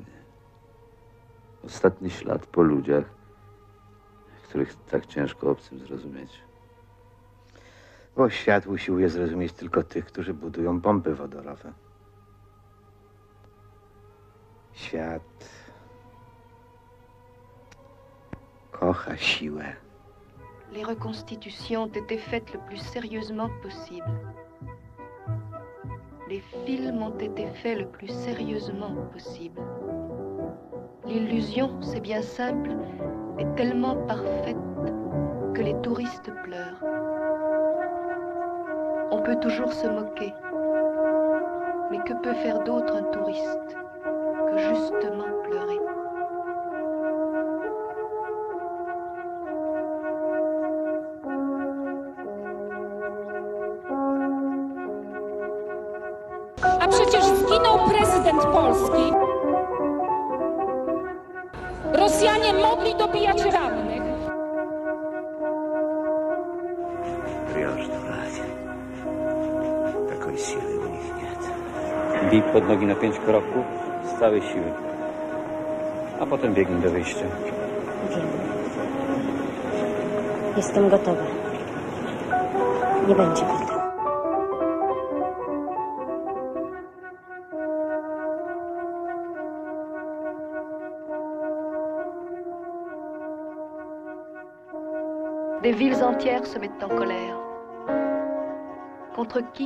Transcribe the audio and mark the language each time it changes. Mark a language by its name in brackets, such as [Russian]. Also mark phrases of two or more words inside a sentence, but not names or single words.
[Polish] Ostatni ślad po ludziach, których tak ciężko obcym zrozumieć. Bo świat usiłuje zrozumieć tylko tych, którzy budują bomby wodorowe. Świat kocha siłę. [French] Les reconstitutions ont été faites le plus sérieusement possible. Les films ont été faits le plus sérieusement possible. L'illusion, c'est bien simple, est tellement parfaite que les touristes pleurent. On peut toujours se moquer. Mais que peut faire d'autre un touriste que justement pleurer? [Polish] A przecież zginął prezydent Polski. Rosjanie mogli dobijać rannych. Takiej siły u nich nie. Bij pod nogi na 5 kroków z całej siły. A potem biegnij do wyjścia. Jestem gotowa. Nie będzie bito. [French] Des villes entières se mettent en colère. Contre qui?